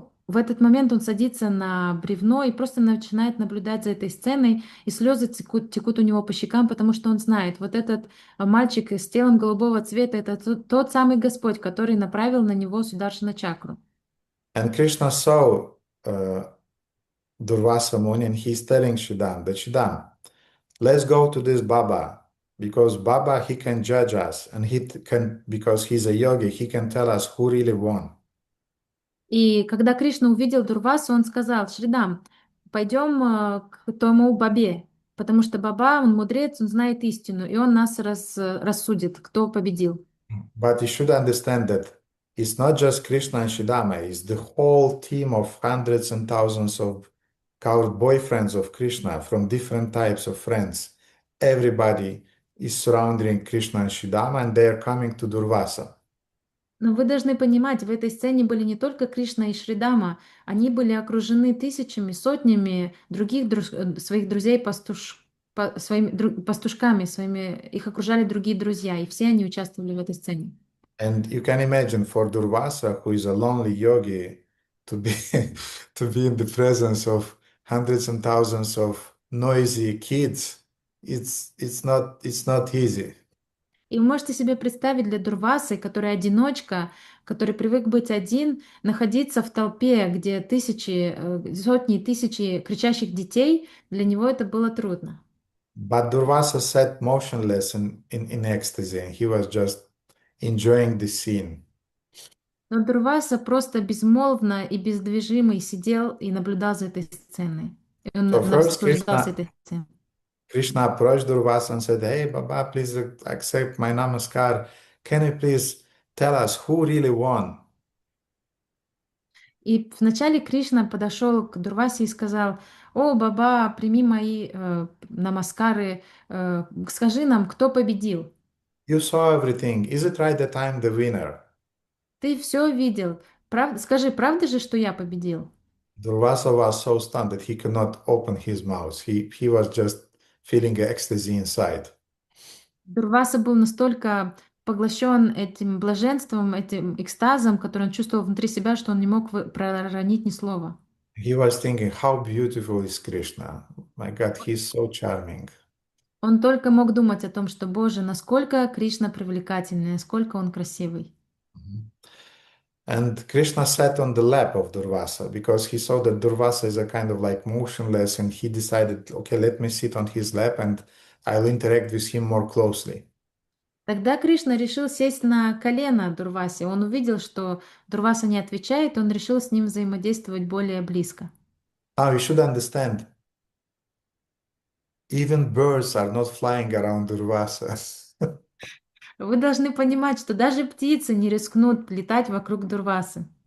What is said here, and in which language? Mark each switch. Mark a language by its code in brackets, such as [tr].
[ru] В этот момент он садится на бревно и просто начинает наблюдать за этой сценой, и слезы текут у него по щекам, потому что он знает, вот этот мальчик с телом голубого цвета, это тот самый Господь, который направил на него Сударшана чакру. [en] And Krishna saw Durvasa Muni and he's telling Shidam that Shidam, let's go to this Baba because Baba, he can judge us and because he's a yogi, he can tell us who really won. [ru] И когда Кришна увидел Дурвасу, он сказал: Шридам, пойдем к тому Бабе, потому что Баба, он мудрец, он знает истину, и он нас рассудит, кто победил. [en] But you should understand that it's not just Krishna and Shidama, it's the whole team of hundreds and thousands of coward boyfriends of Krishna from different types of friends. Everybody is surrounding Krishna and Shidama and they are coming to Durvasa. [ru] Но вы должны понимать, в этой сцене были не только Кришна и Шридама, они были окружены тысячами, сотнями других своих друзей пастушками, их окружали другие друзья, и все они участвовали в этой сцене. [en] And you can imagine for Durvasa, who is a lonely yogi, to be in the presence of hundreds and thousands of noisy kids, it's not easy. [ru] И вы можете себе представить для Дурвасы, который одиночка, который привык быть один, находиться в толпе, где сотни тысячи кричащих детей, для него это было трудно. [en] But Durvasa sat motionless in ecstasy, and he was just enjoying the scene. [ru] Но Дурваса просто безмолвно и бездвижимый сидел и наблюдал за этой сценой. И он [en] So first [ru] наслаждался этой сценой. [en] Krishna approached Durvasa and said, "Hey, Baba, please accept my namaskar. Can you please tell us who really won?" [ru] И вначале Кришна подошел к Дурвасе и сказал: «О, Баба, прими мои намаскары, скажи нам, кто победил?» [en] You saw everything. Is it right that I'm the winner? [ru] Ты все видел. Скажи, правда же, что я победил? [en] Durvasa was so stunned that he could not open his mouth. He was just feeling ecstasy inside. [ru] Дурваса был настолько поглощен этим блаженством, этим экстазом, который он чувствовал внутри себя, что он не мог проронить ни слова. [en] He was thinking, how beautiful is Krishna. My God, he's so charming. [ru] Он только мог думать о том, что, Боже, насколько Кришна привлекательный, насколько он красивый. [en] And Krishna sat on the lap of Durvasa because he saw that Durvasa is a kind of like motionless, and he decided, okay, let me sit on his lap and I'll interact with him more closely. [ru] Тогда Кришна решил сесть на колено Дурвасе. Он увидел, что Дурваса не отвечает, он решил с ним взаимодействовать более близко. [en] Now you should understand, even birds are not flying around Durvasa. [ru] Вы должны понимать, что даже птицы не рискнут летать вокруг Дурвасы.